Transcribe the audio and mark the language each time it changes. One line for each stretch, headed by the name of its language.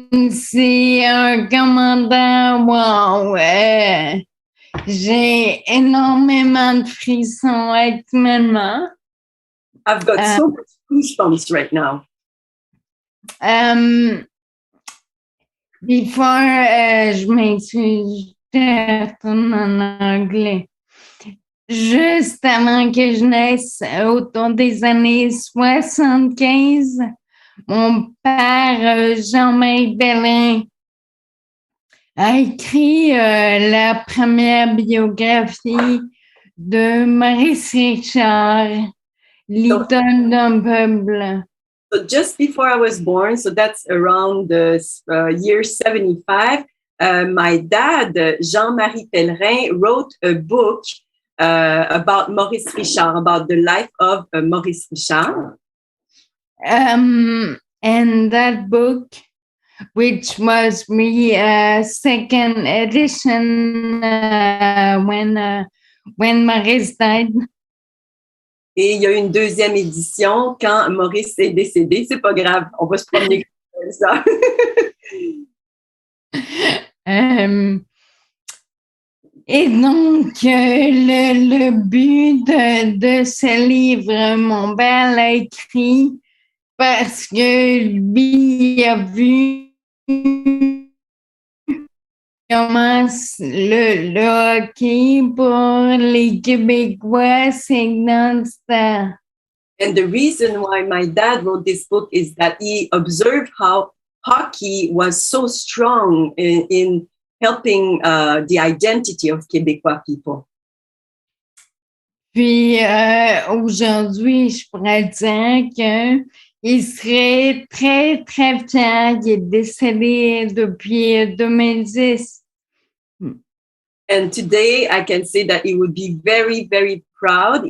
French: C'est un commentaire, wow, j'ai énormément de frissons actuellement.
English: I've got so much goosebumps right now. Before,
French: je m'excuse, je retourne en anglais. Juste avant que je naisse, autour des années 75, mon père, Jean-Marie Bellin, a écrit la première biographie de Maurice Richard, l'idole d'un peuple.
English: So just before I was born, so that's around the year 75, my dad, Jean-Marie Pellerin, wrote a book about Maurice Richard, about the life of Maurice Richard. And that book, which was the second edition when Maurice died.
French: Et il y a eu une deuxième édition quand Maurice est décédé. C'est pas grave, on va se promener comme ça. Et donc, le but de ce livre, mon père l'a écrit parce que lui il a vu comment le hockey pour les Québécois sédentaires.
English: And the reason why my dad wrote this book is that he observed how hockey was so strong in helping the identity of Québécois people.
French: Puis aujourd'hui, je pourrais dire qu'il serait très, très fier. Il est décédé depuis 2010.
English: And today I can say that he would be very, very proud.